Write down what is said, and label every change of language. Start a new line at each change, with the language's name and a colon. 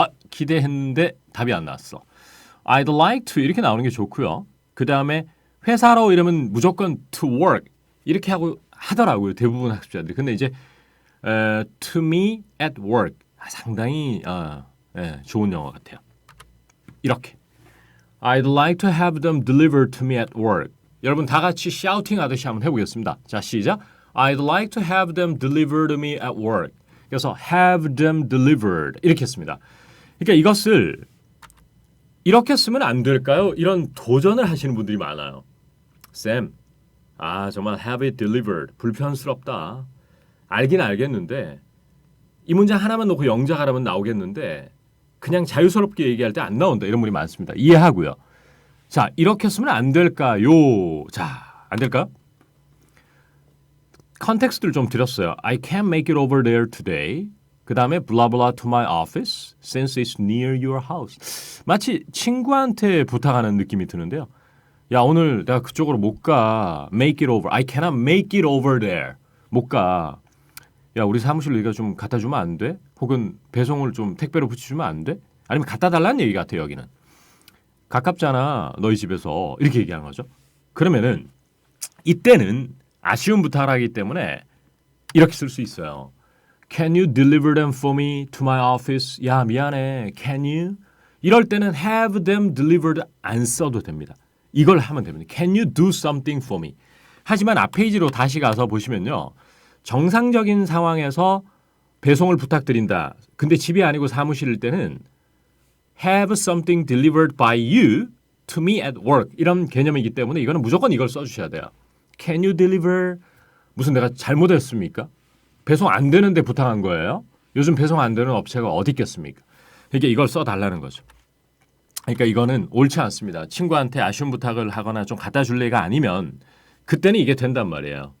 Korean: 기대했는데 답이 안 나왔어.
English: I'd like to
Korean: 이렇게 나오는 게 좋고요. 그 다음에 회사로 이러면 무조건
English: to work
Korean: 이렇게 하고 하더라고요. 대부분 학습자들이. 근데 이제
English: to me at work
Korean: 상당히 좋은 영어 같아요. 이렇게
English: I'd like to have them delivered to me at work.
Korean: 여러분 다 같이 샤우팅 하듯이 한번 해보겠습니다. 자, 시작.
English: I'd like to have them delivered to me at work.
Korean: 그래서
English: have them delivered
Korean: 이렇게 했습니다. 그러니까 이것을 이렇게 쓰면 안 될까요? 이런 도전을 하시는 분들이 많아요. 쌤, 정말
English: have it delivered
Korean: 불편스럽다. 알긴 알겠는데 이 문장 하나만 놓고 영작하라면 나오겠는데 그냥 자유스럽게 얘기할 때 안 나온다. 이런 분이 많습니다. 이해하고요. 자, 이렇게 쓰면 안 될까요? 자, 안 될까요? 컨텍스트를 좀 드렸어요.
English: I can't make it over there today.
Korean: 그 다음에
English: blah blah to my office since it's near your house.
Korean: 마치 친구한테 부탁하는 느낌이 드는데요. 야, 오늘 내가 그쪽으로 못 가.
English: Make it over. I cannot make it over there.
Korean: 못 가. 야, 우리 사무실로 네가 좀 갖다 주면 안 돼? 혹은 배송을 좀 택배로 붙여주면 안 돼? 아니면 갖다 달라는 얘기 같아요, 여기는. 가깝잖아, 너희 집에서. 이렇게 얘기하는 거죠. 그러면은 이때는 아쉬운 부탁을 하기 때문에 이렇게 쓸 수 있어요.
English: Can you deliver them for me to my office?
Korean: 야, 미안해.
English: Can you?
Korean: 이럴 때는
English: have them delivered
Korean: 안 써도 됩니다. 이걸 하면 됩니다.
English: Can you do something for me?
Korean: 하지만 앞 페이지로 다시 가서 보시면요. 정상적인 상황에서 배송을 부탁드린다. 근데 집이 아니고 사무실일 때는
English: have something delivered by you to me at work.
Korean: 이런 개념이기 때문에 이거는 무조건 이걸 써주셔야 돼요.
English: Can you deliver?
Korean: 무슨 내가 잘못했습니까? 배송 안 되는데 부탁한 거예요? 요즘 배송 안 되는 업체가 어디 있겠습니까? 그러니까 이걸 써달라는 거죠. 그러니까 이거는 옳지 않습니다. 친구한테 아쉬운 부탁을 하거나 좀 갖다 줄래가 아니면 그때는 이게 된단 말이에요.